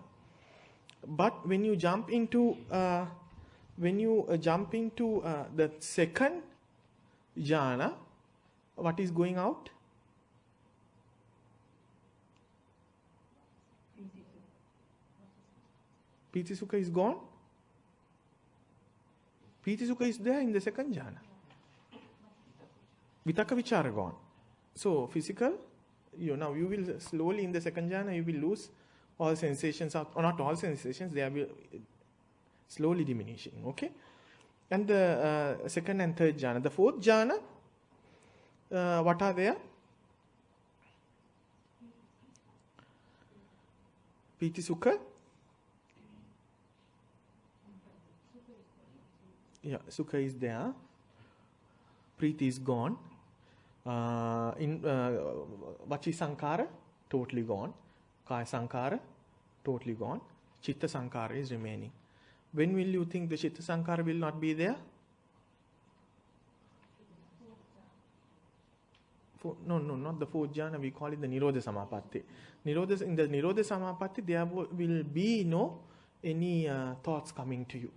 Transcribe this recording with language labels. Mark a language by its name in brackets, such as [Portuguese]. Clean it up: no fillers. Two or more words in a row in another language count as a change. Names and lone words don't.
[English] But when you jump into the second jhana, what is going out? [Pali] Piti Sukha [English] is gone. [Pali] Piti Sukha [English] is there in the second jhana. [Pali] Vitakka Vichara gone. [English] So physical, now you will slowly in the second jhana you will lose all sensations, or not all sensations, they will slowly diminishing. Okay, and the second and third jhana, the fourth jhana, what are there? [Pali] Piti Sukha. [English] Yeah, Sukha is there. Preeti is gone. [Pali] Vachi Sankhara, [English] totally gone. [Pali] Kaya Sankhara, [English] totally gone. [Pali] Chitta Sankhara [English] is remaining. When will you think the [Pali] Chitta Sankhara [English] will not be there? No, not the fourth jhana. We call it the [Pali] Nirodha Samapatti. [English] In the [Pali] Nirodha Samapatti, [English] there will be no any thoughts coming to you.